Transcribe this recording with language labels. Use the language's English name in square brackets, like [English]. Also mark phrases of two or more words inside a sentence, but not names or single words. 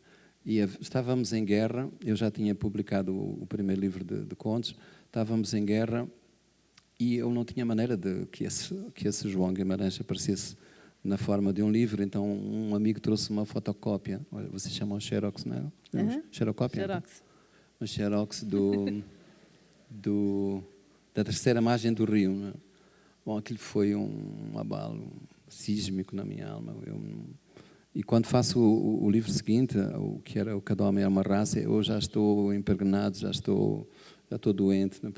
[Portuguese] E estávamos em guerra, eu já tinha publicado o primeiro livro de contos, estávamos em guerra, e eu não tinha maneira de que esse João Guimarães aparecesse na forma de um livro, então um amigo trouxe uma fotocópia, vocês chamam Xerox, não é? Xerocópia? Xerox. Um Xerox da terceira margem do rio. Não é? Bom, aquilo foi um abalo sísmico na minha alma. E quando faço o livro seguinte, o que era o Cada Homem é uma Raça, eu já estou impregnado, já estou doente, não é?